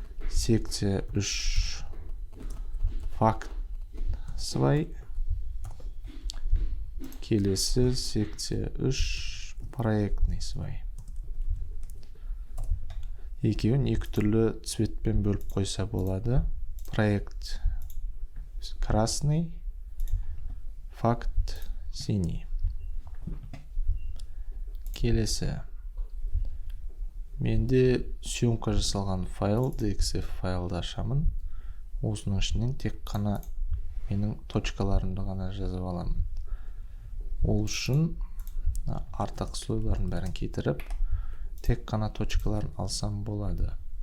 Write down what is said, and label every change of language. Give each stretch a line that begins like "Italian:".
Russian: Секция 3 факт свай. Келесі секция 3 проектный свай.
Kazakh: Екеуін екі түрлі цветпен бөліп қойса болады.
Russian: Проект красный, факт синий.
Kazakh: Келесі. Менде съемка жасалған файл, DXF файлды ашамын. Осының ішінен тек қана менің точкаларымды ғана жазып аламын. Ол үшін артық слойларын бәрін кетіріп, тек қана точкаларын алсам болады.